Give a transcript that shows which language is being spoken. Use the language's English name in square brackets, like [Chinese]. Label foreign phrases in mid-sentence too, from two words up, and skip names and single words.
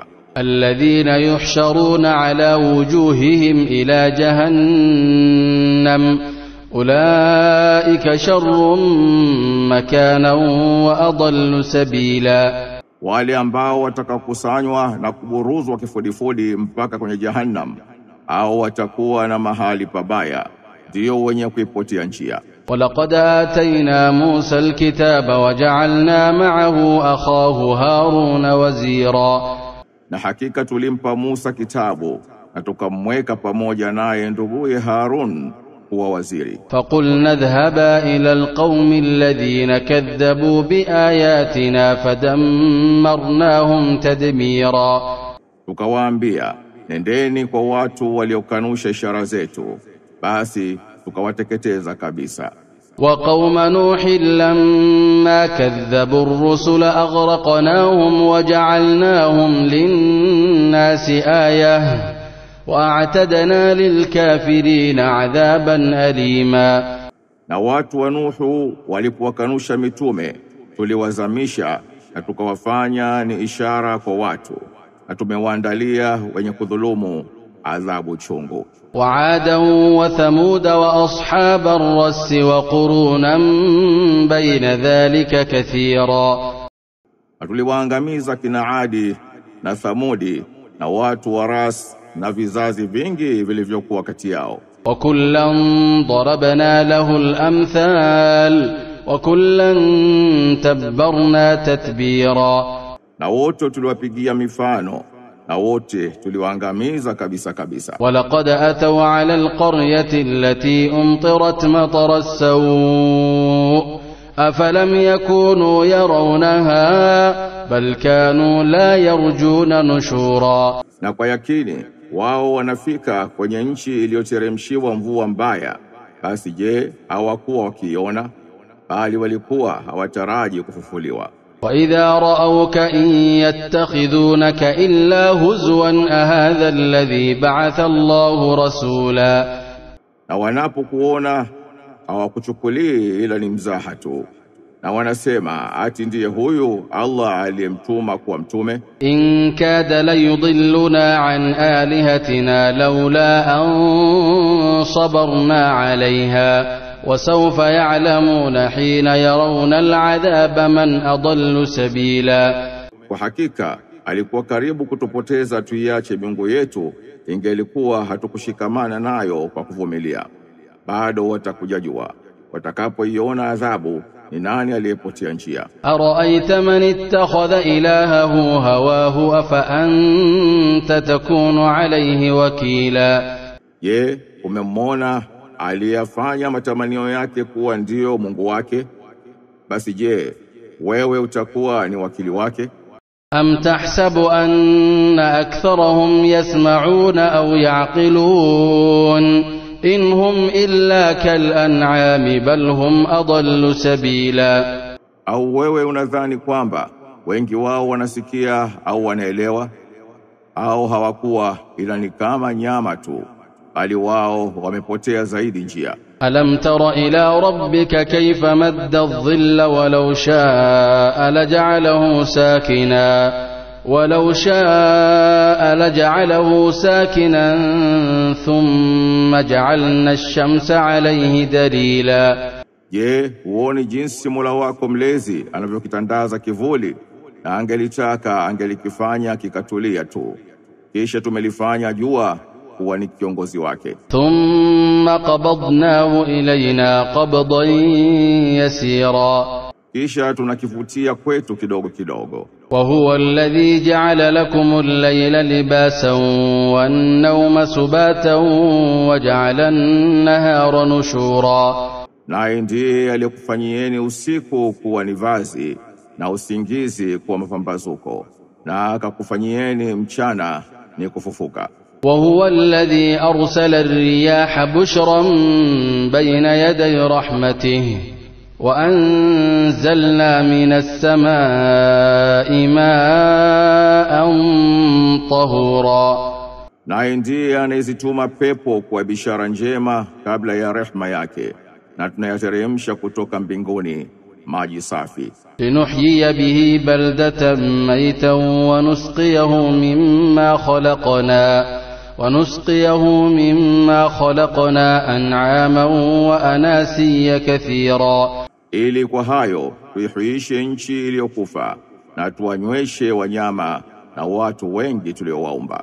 [Arabic] الذين يحشرون على وجوههم إلى جهنم أولئك شر مكانا وأضل سبيلا. [Swahili] Wale ambao watakakusanywa na kuburuzwa kifudifudi mpaka kwenye jahannam, au watakuwa na mahali pabaya, ndio wenye kuipotea njia. [Arabic] ولقد آتينا موسى الكتاب وجعلنا معه أخاه هارون وزيرا. [Swahili] Na hakika tulimpa Musa kitabu na tukamweka pamoja naye nduguye Harun kuwa waziri. [Arabic] فقلنا اذهبا إلى القوم الذين كذبوا بآياتنا فدمرناهم تدميرا. [Swahili] Tukawaambia, nendeni kwa watu waliokanusha ishara zetu, basi tukawateketeza kabisa. [Arabic] وقوم نوح لما كذبوا الرسل أغرقناهم وجعلناهم للناس آية وأعتدنا للكافرين عذابا أليما. [Swahili] Na watu wa Nuhu walipowakanusha mitume tuliwazamisha na tukawafanya ni ishara kwa watu na tumewaandalia wenye kudhulumu adhabu chungu. [Arabic] وعادا وثمود وأصحاب الرس وقرونا بين ذلك كثيرا. [Swahili] Tuliwaangamiza kina Adi na Thamudi na watu wa Ras na vizazi vingi vilivyokuwa kati yao. [Arabic] وكلا ضربنا له الأمثال وكلا تبرنا تتبيرا. [Swahili] Na wote tuliwapigia mifano na wote tuliwaangamiza kabisa kabisa. [Arabic] ولقد أتوا على القرية التي أمطرت مطر السوء أفلم يكونوا يرونها بل كانوا لا يرجون نشورا. [Swahili] Na kwa yakini wao wanafika kwenye nchi iliyoteremshiwa mvua mbaya, basi je, hawakuwa wakiona, bali walikuwa hawataraji kufufuliwa. [Arabic] وإذا رأوك إن يتخذونك إلا هزوا أهذا الذي بعث الله رسولا. [Swahili] Na wanapokuona hawakuchukulii ila ni mzaha tu, na wanasema ati ndiye huyu Allah aliyemtuma kuwa mtume. [Arabic] إن كاد ليضلنا عن آلهتنا لولا أن صبرنا عليها وسوف يعلمون حين يرون العذاب من أضل سبيلا. [Swahili] Kwa hakika alikuwa karibu kutupoteza tuiache miungu yetu, ingelikuwa hatukushikamana nayo kwa kuvumilia. Bado watakujajua watakapoiona adhabu ni nani aliyepotea njia. [Arabic] أرأيت من اتخذ إلهه هواه أفأنت تكون عليه وكيلا. [Swahili] Je, umemwona aliyafanya matamanio yake kuwa ndio Mungu wake? Basi je, wewe utakuwa ni wakili wake? [Arabic] أم تحسب أن أكثرهم يسمعون أو يعقلون إن هم إلا كالأنعام بل هم أضل سبيلا. [Swahili] Au wewe unadhani kwamba wengi wao wanasikia au wanaelewa, au hawakuwa ila ni kama nyama tu, bali wao wamepotea zaidi njia. [Arabic] ألم تر إلى ربك كيف مد الظل ولو شاء لجعله ساكنا ثم جعلنا الشمس عليه دليلا. [Swahili] Je, huoni jinsi Mola wako mlezi anavyokitandaza kivuli, na angelitaka angelikifanya kikatulia tu, kisha tumelifanya jua kuwa ni kiongozi wake. [Arabic] ثم قبضناه إلينا قبضا يسيرا. [Swahili] Kisha tunakivutia kwetu kidogo kidogo. [Arabic] وهو الذي جعل لكم الليل لباسا والنوم سباتا وجعل النهار نشورا. [Swahili] Naye ndiye aliyekufanyieni usiku kuwa ni vazi na usingizi kuwa mapambazuko, na akakufanyieni mchana ni kufufuka. [Arabic] وهو الذي أرسل الرياح بشرا بين يدي رحمته وأنزلنا من السماء ماء طهورا. [Swahili] Naye ndiye anayezituma pepo kwa bishara njema kabla ya rehema yake, na tunayateremsha kutoka mbinguni maji safi. [Arabic] لنحيي به بلدة ميتا ونسقيه مما خلقنا أنعاما وأناسيا كثيرا. [Swahili] Ili kwa hayo tuihuishe nchi iliyokufa na tuwanyweshe wanyama na watu wengi tuliowaumba.